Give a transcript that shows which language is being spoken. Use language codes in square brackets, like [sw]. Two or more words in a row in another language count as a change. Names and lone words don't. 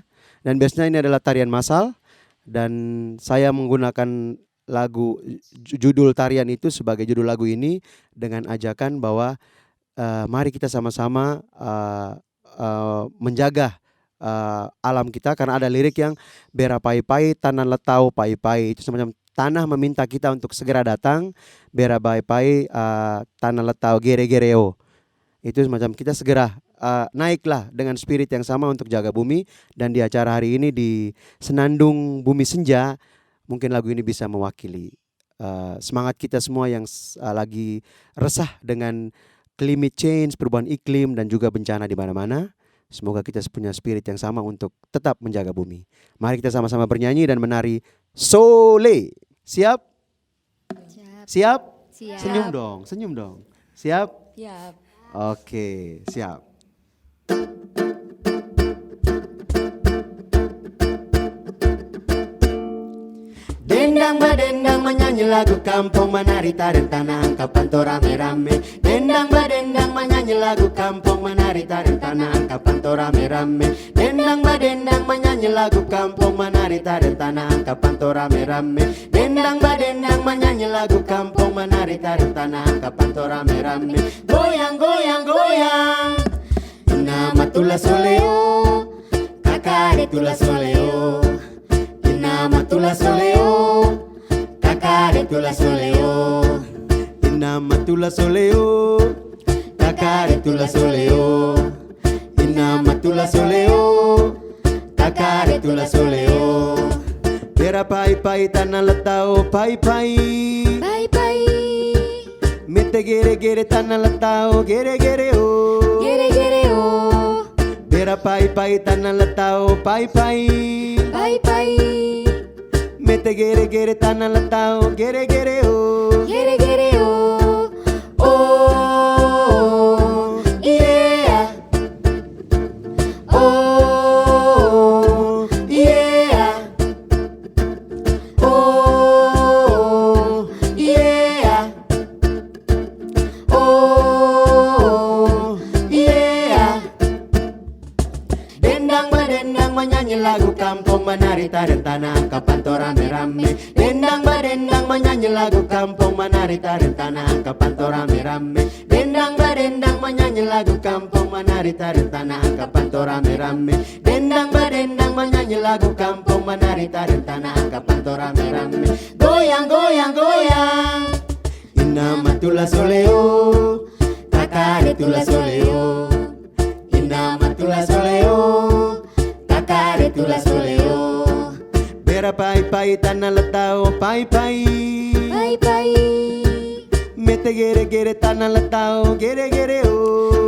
[id] Dan biasanya ini adalah tarian massal dan saya menggunakan lagu judul tarian itu sebagai judul lagu ini dengan ajakan bahwa mari kita sama-sama menjaga alam kita, karena ada lirik yang bera pai-pai tanah letau pai-pai, itu semacam tanah meminta kita untuk segera datang, bera pai-pai tanah letau gere-gereo, itu semacam kita segera naiklah dengan spirit yang sama untuk jaga bumi. Dan di acara hari ini di Senandung Bumi Senja, mungkin lagu ini bisa mewakili semangat kita semua yang lagi resah dengan [en] climate change, [id] perubahan iklim dan juga bencana di mana-mana. Semoga kita punya spirit yang sama untuk tetap menjaga bumi. Mari kita sama-sama bernyanyi dan menari Sole. Siap? Siap? Siap. Senyum dong, senyum dong. Siap? Siap. Oke, siap. Dendang badendang menyanyi lagu kampung, menari tarian tanah angkapan to rame-rame. Dendang badendang menyanyi lagu kampung, menari tarian tanah angkapan to rame-rame. Dendang badendang menyanyi lagu kampung, menari tarian tanah angkapan to rame-rame. Dendang badendang menyanyi lagu kampung, menari tarian tanah angkapan to rame-rame. Goyang goyang goyang, nama tula soleo, kakak tula soleo. Inama tula soleo, kakare tula soleo. Inama tula soleo, kakare tula soleo. Inama tula soleo, kakare tula soleo. Bera pai-pai tanah letau pai-pai, Pai-pai, mete gere-gere tanah letau gere-gere oh. gere-gere oh. Bera pai-pai tanah letau pai-pai, Pai-pai, mete gere-gere tanah letau gere-gere oh. gere-gere oh. [en] Oh, yeah. Oh, yeah. Oh, yeah. Oh, yeah. [id] Dendang badendang menyanyi lagu kampung, menari tarian tanah angkapan to rame-rame. Dendang badendang menyanyi lagu kampung, menari tarian tanah angkapan to rame-rame. Dendang badendang menyanyi lagu kampung, menari tarian tanah angkapan to rame-rame. Dendang badendang menyanyi lagu kampung, menari tarian tanah angkapan to rame-rame. Goyang goyang goyang, inama tula soleo, kakare tula soleo. Inama tula soleo, kakare tula soleo. Bera pai-pai tanah letau pai-pai, Pai-pai, mete gere-gere tanah letau gere-gere oh.